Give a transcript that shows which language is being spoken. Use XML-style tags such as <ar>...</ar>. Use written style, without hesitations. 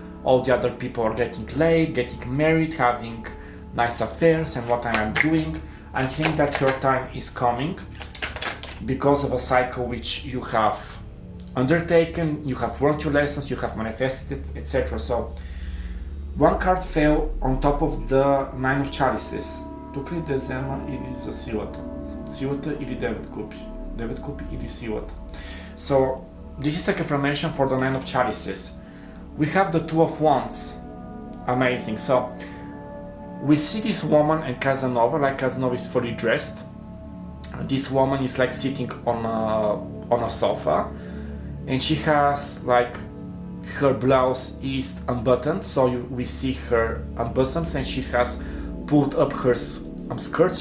<en>All the other people are getting laid, getting married, having nice affairs, and what I am doing. I think that your time is coming because of a cycle which you have undertaken, you have learned your lessons, you have manifested it, etc. So one card fell on top of the Nine of Chalices.</en> <bg>Тук ли да взема или за силата? Силата или 9 купи? 9 купи или силата?</bg> <en>So this is the confirmation for the Nine of Chalices. We have the Two of Wands. Amazing. So we see this woman and Casanova, like Casanova is fully dressed. This woman is like sitting on a sofa, and she has like her blouse is unbuttoned, so we see her bosoms, and she has pulled up her skirts.</en>